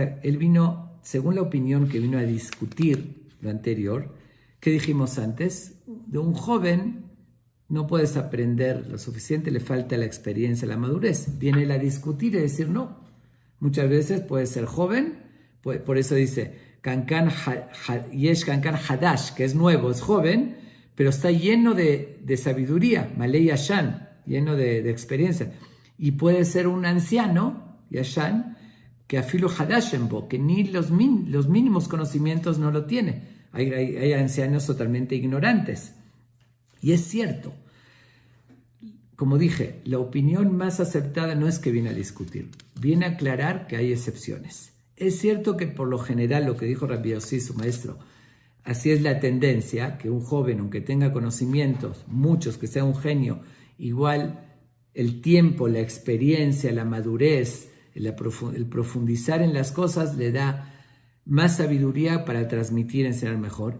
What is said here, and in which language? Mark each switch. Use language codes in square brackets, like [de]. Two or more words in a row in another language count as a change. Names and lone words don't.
[es] Él vino, según la opinión que vino a discutir lo anterior, que dijimos antes, de un joven no puedes aprender lo suficiente, le falta la experiencia, la madurez. Viene él a discutir y decir no. Muchas veces puede ser joven, por eso dice, [he] יש קנקן חדש, [es] que es nuevo, es joven, pero está lleno de sabiduría, [he] מלא ישן, [es] lleno de experiencia. Y puede ser un anciano, yashan, que [he] אפילו חדש אין בו, [es] que ni los mínimos conocimientos no lo tiene. Hay ancianos totalmente ignorantes. Y es cierto, como dije, la opinión más aceptada no es que viene a discutir, viene a aclarar que hay excepciones. Es cierto que por lo general, lo que dijo Rabbi Yossi, su maestro, así es la tendencia, que un joven, aunque tenga conocimientos, muchos, que sea un genio, igual el tiempo, la experiencia, la madurez, el profundizar en las cosas le da más sabiduría para transmitir y enseñar mejor.